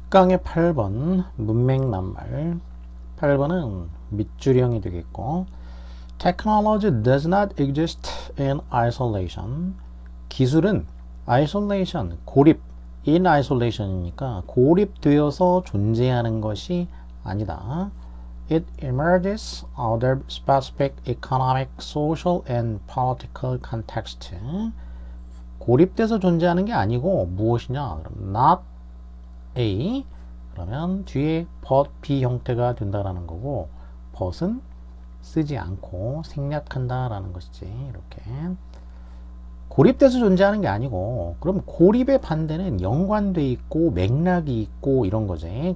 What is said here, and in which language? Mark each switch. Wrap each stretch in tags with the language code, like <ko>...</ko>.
<ko>6강의 8번 문맥낱말 8번은 밑줄형이 되겠고</ko> <en>Technology does not exist in isolation.</en> <ko>기술은 isolation, 고립, in isolation이니까 고립되어서 존재하는 것이 아니다.</ko> <en>It emerges out of specific economic, social, and political context.</en> <ko>고립돼서 존재하는 게 아니고 무엇이냐? 그럼 not A 그러면 뒤에 but B 형태가 된다라는 거고 but은 쓰지 않고 생략한다라는 것이지. 이렇게 고립돼서 존재하는 게 아니고 그럼 고립의 반대는 연관돼 있고 맥락이 있고 이런 거지.</ko>